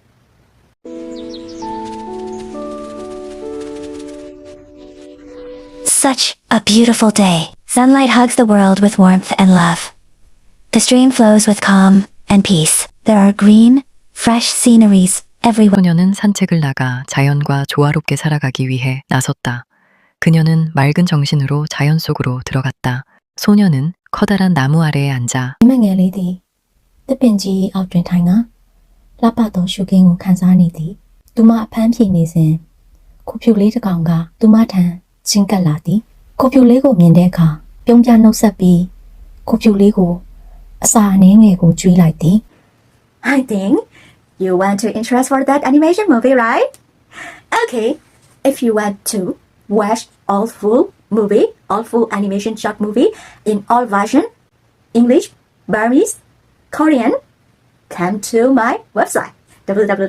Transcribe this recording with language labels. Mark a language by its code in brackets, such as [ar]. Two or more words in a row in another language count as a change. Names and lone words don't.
[en] Such a beautiful day. Sunlight hugs the world with warmth and love. The stream flows with calm and peace. There are green, fresh sceneries everywhere. [ko] 소녀는 산책을 나가 자연과 조화롭게 살아가기 위해 나섰다. 그녀는 맑은 정신으로 자연 속으로 들어갔다. 소녀는 커다란 나무 아래에 앉아 [my] မိငယ်လေးသည်တစ်ပင်ကြီးအောက်တွင်ထိုင်ကလှပသောရှုခင်းကိုခံစားနေသည်။သူမအဖမ်းဖြေနေစဉ်ကိုဖြူလေးတစ်ကောင်ကသူမထံချင်းကပ်လာသည်။ကိုဖြူလေးကိုမြင်တဲ့အခါပြုံးပြနှုတ်ဆက်ပြီးကိုဖြူလေးကိုအစာအနည်းငယ်ကိုကျွေးလိုက်သည် [en] I think you want to interest for that animation movie, right? Okay, if you want to watch all full animation short movie in all version, English, Burmese, Korean, come to my website www.viluna.net.